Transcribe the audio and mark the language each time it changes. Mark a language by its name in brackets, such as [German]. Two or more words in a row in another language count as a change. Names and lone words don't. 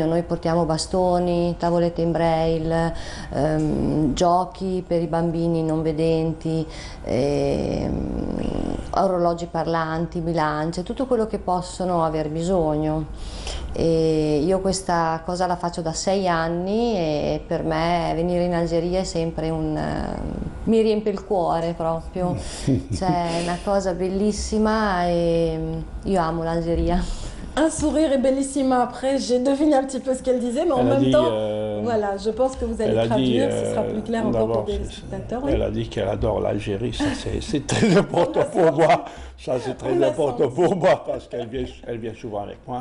[Italian] Noi portiamo bastoni, tavolette in braille, giochi per i bambini non vedenti, orologi parlanti, bilance, tutto quello che possono aver bisogno. E io questa cosa la faccio da 6 anni e per me venire in Algeria è sempre mi riempie il cuore proprio, cioè è una cosa bellissima e io amo l'Algeria. [French] Un sourire et bellissima. Après, j'ai deviné un petit peu ce qu'elle disait, mais en même temps, voilà, je pense que vous allez traduire, ce sera plus clair encore pour les spectateurs. Oui. Elle a dit qu'elle adore l'Algérie, ça c'est très important pour moi. Ça c'est très important pour moi parce qu'elle vient souvent avec moi.